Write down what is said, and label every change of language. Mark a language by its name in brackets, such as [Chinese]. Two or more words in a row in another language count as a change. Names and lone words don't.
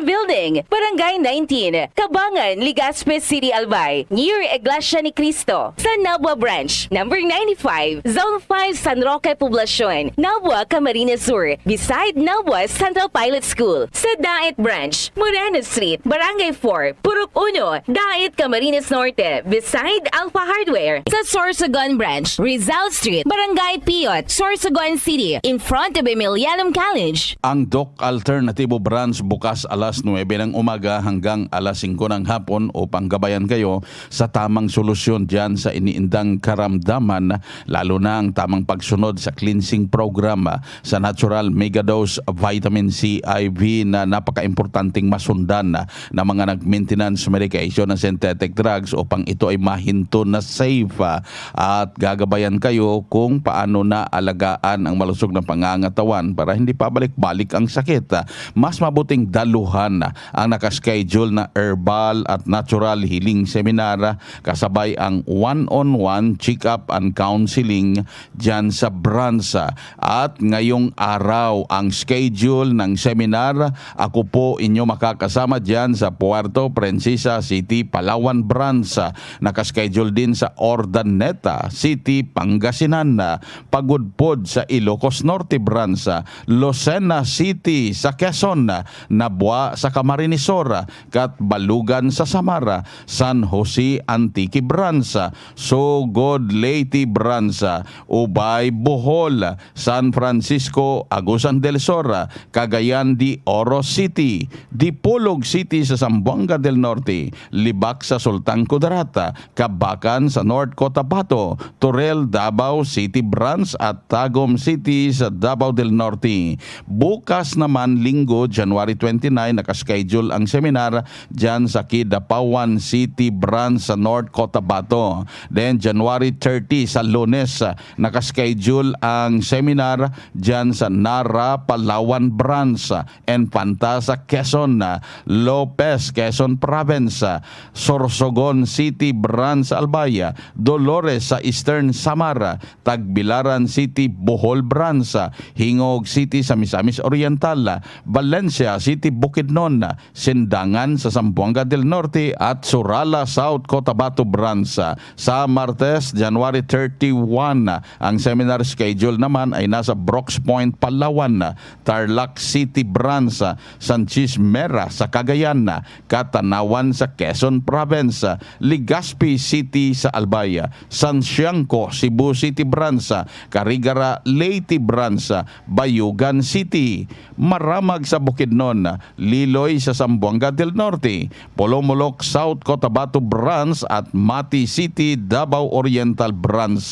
[Filipino] Building, Barangay 19, Kabangan, Legazpi City, Albay, near Iglesia ni Cristo, sa Nabua Branch, Number 95, Zone 5, San Roque Poblacion, Nabua, Camarines Sur, beside Nabua Central Pilot School, sa Daet Branch, Moreno Street, Barangay 4, Purok 1, Daet, Camarines Norte, beside Alpha Hardware, sa Sorsogon Branch, Rizal Street, Barangay Piot, Sorsogon City, [English] in front of Emilianum College. [Filipino] Ang Doc Alternatibo branch bukas alas 9 ng umaga hanggang alas 5 ng hapon upang gabayan kayo sa tamang solusyon dyan sa iniindang karamdaman, lalo na ang tamang pagsunod sa [English] cleansing program [Filipino] sa Natural Megadose Vitamin C IV na napaka-importanting masundan ng mga nag- [English] maintenance medication [Filipino] ng [English] synthetic drugs [Filipino] upang ito ay mahinto na safe at gagabayan kayo kung paano na alagaan ang malusog na pangangatawan para hindi pabalik-balik ang sakit. Mas mabuting daluhan ang nakaschedule na herbal at [English] natural healing seminar [Filipino] kasabay ang [English] one-on-one check-up and counseling [Filipino] dyan sa branch. At ngayong araw ang schedule ng seminar, ako po inyo makakasama dyan sa Puerto Princesa City, Palawan branch. Nakaschedule din sa Ordaneta City, Pangasinan, Pagudpod sa Ilocos Norte branch, Lucena City sa Quezon, Nabua sa Camarines-Sur, Katbalugan sa Samara, San Jose Antique branch, Sogod Leyte branch, Ubay Bohol, San Francisco Agusan del Sur, Cagayan de Oro City, Dipolog City sa Zamboanga del Norte, Libak sa Sultan Kudarata, Kabakan sa North Cotabato, Torel Davao City branch at Tagum City sa Davao del Norte. Bukas naman Linggo, January 29, nakaschedule ang seminar dyan sa Kidapawan City branch sa North Cotabato. Then January 30 sa Lunes, nakaschedule ang seminar dyan sa Nara, Palawan branch, Enfanta sa Quezon, Lopez, Quezon Province, Sorsogon City branch Albaya, Dolores sa Eastern Samara, Tagbilaran City, Bohol branch, Hingog City sa Misamis Oriental, Valencia City, Bukidnon, Sindangan sa Zamboanga del Norte at Surala, South Cotabato branch. Sa Martes, January 31, ang seminar schedule naman ay nasa Brooks Point, Palawan, Tarlac City branch, Sanchez Mera sa Cagayan, Katanawan sa Quezon Province, Legazpi City sa Albaya, San Siangco, Cebu City branch, Carigara Leyte branch, Bayugan City, Maramag sa Bukidnon, Liloy sa Zamboanga del Norte, Polomolok South Cotabato branch at Mati City, Davao Oriental branch.